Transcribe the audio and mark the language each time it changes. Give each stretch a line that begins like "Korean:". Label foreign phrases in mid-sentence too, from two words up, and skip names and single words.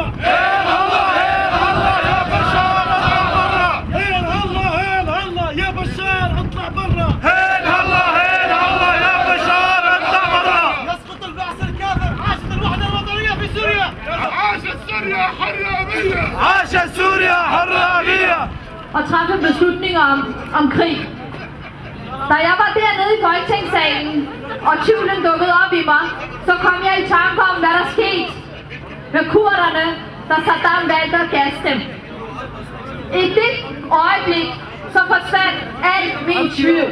Arabic: هي الله يا بشار اطلع برا. هي الله يا بشار اطلع برا. هيل الله يا بشار اطلع برا. يسقط البعث الكافر. عاشت الوحدة الوطنية في سوريا. عاشت سوريا حرامية. عاشت سوريا حرامية.
Danish: Og træffe beslutninger om krig. Da jeg var dernede i Folketingssalen, og tvivlen dukkede op i mig, så kom jeg i tanke om, hvad der skete med kurderne, der Saddam valgte at gasse dem. I det øjeblik, så forsvandt al min tvivl.